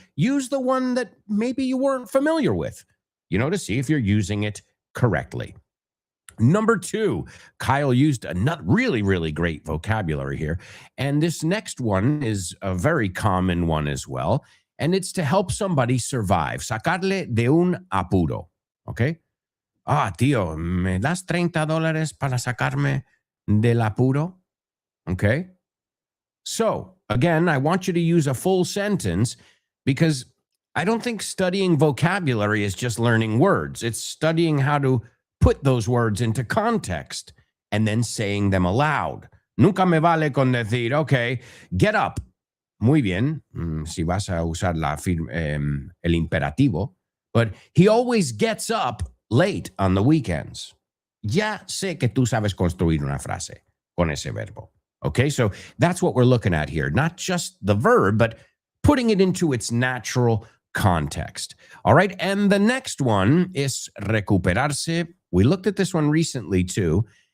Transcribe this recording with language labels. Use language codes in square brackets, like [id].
[en] Use the one that maybe you weren't familiar with, to see if you're using it correctly. Number 2, Kyle used a really, really great vocabulary here. And this next one is a very common one as well. And it's to help somebody survive. [es] Sacarle de un apuro, [en] okay? [es] Ah, tío, ¿me das $30 para sacarme del apuro? [en] Okay. So, again, I want you to use a full sentence because I don't think studying vocabulary is just learning words. It's studying how to put those words into context and then saying them aloud. [es] Nunca me vale con decir, [en] okay, get up. [es] Muy bien, si vas a usar el imperativo. [en] But he always gets up late on the weekends. [es] Ya sé que tú sabes construir una frase con ese verbo. [en] Okay, so that's what we're looking at here. Not just the verb, but putting it into its natural context. All right, and the next one is recuperarse. We looked at this one recently too.